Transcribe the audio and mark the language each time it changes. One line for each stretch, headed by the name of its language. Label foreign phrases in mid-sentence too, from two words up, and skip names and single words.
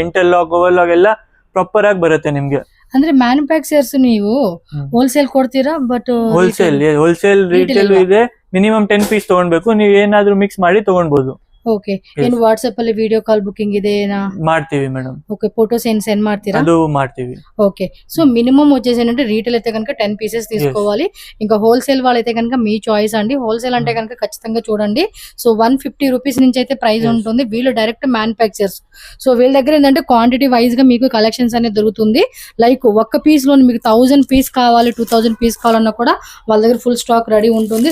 English: interlock, overlock
Kannada: ಎಲ್ಲ ಪ್ರಾಪರ್ ಆಗಿ ಬರುತ್ತೆ ನಿಮ್ಗೆ. ಅಂದ್ರೆ ಮ್ಯಾನುಫ್ಯಾಕ್ಚರ್ಸ್ ನೀವು ಹೋಲ್ಸೇಲ್ ಕೊಡ್ತೀರಾ? ಬಟ್
English: wholesale retail
Kannada: ಇದೆ.
English: minimum 10 piece
Kannada: ತಗೊಳ್ಬೇಕು. ನೀವು ಏನಾದ್ರೂ ಮಿಕ್ಸ್ ಮಾಡಿ ತಗೊಳ್ಬಹುದು. ಓಕೆ ಏನು ವಾಟ್ಸ್ಆಪ್ ಅಲ್ಲಿ
English: video call booking
Kannada: ಇದೆ ಮಾಡ್ತೀವಿ ಮೇಡಮ್.
English: okay photos send
Kannada: ಮಾಡ್ತೀರಾ? ಅದು ಮಾಡ್ತೀವಿ.
English: okay so minimum
Telugu: వచ్చేసి ఏంటంటే రీటైల్ అయితే కనుక 10 పీసెస్ తీసుకోవాలి. ఇంకా హోల్సేల్ వాళ్ళైతే కనుక మీ చాయిస్ అండి. హోల్సేల్ అంటే కనుక ఖచ్చితంగా చూడండి. సో 150 రూపీస్ నుంచి అయితే ప్రైస్ ఉంటుంది. వీళ్ళు
English: direct manufacturers.
Telugu: సో వీళ్ళ దగ్గర ఏంటంటే
English: quantity wise
Telugu: గా మీకు కలెక్షన్స్ అనేది దొరుకుతుంది. లైక్ ఒక్క పీస్ లో మీకు 1000 పీస్ కావాలి, 2000 పీస్ కావాలన్నా కూడా వాళ్ళ దగ్గర
English: full stock ready
Telugu: ఉంటుంది.